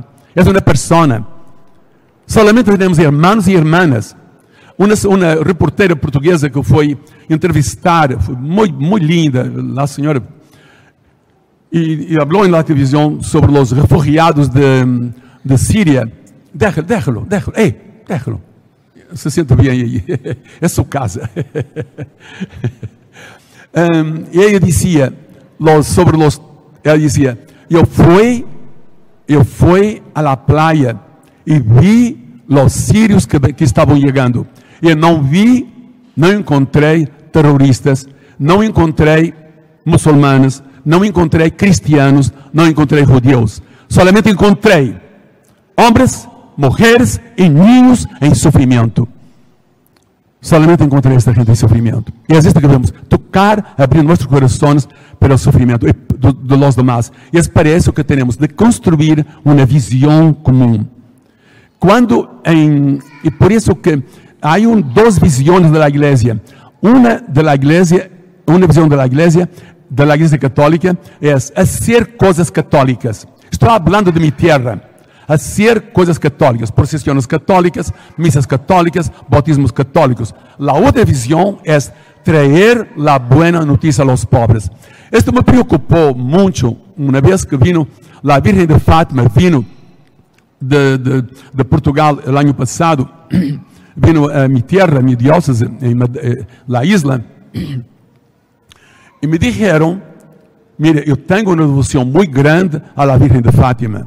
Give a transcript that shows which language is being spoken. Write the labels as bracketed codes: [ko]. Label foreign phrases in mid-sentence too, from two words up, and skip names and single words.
[pt] É uma pessoa. Solamente temos irmãos e irmãs. Uma reporteira portuguesa que foi entrevistar, foi muito linda, a senhora, e falou na televisão sobre os refugiados de Síria. [es] Déjalo, déjalo. [pt] Se senta bem aí, é sua casa. E ela dizia, eu fui à [es] la playa [pt] e vi os sírios que estavam chegando. Eu não encontrei terroristas, não encontrei muçulmanos, não encontrei cristianos, não encontrei judeus. Solamente encontrei homens, mulheres e niños em sofrimento. Solamente encontrei esta gente em sofrimento. E é isso que devemos tocar, abrir nossos corações para o sofrimento [es] de los demás. [pt] E é para isso que temos de construir uma visão comum. E por isso que [es] Hay dos visiones de la iglesia. Una visión de la iglesia católica es hacer cosas católicas. Estoy hablando de mi tierra. Hacer [pt] coisas católicas, procissões católicas, missas católicas, [es] bautismos católicos. [pt] La outra visão é trazer a boa notícia aos pobres. [es] Esto me [pt] preocupou muito uma vez que vino a Virgem de Fátima, vino de Portugal o ano passado, vino a minha terra, a minha diócese, na isla, e me disseram, mire, eu tenho uma devoção muito grande à Virgem de Fátima.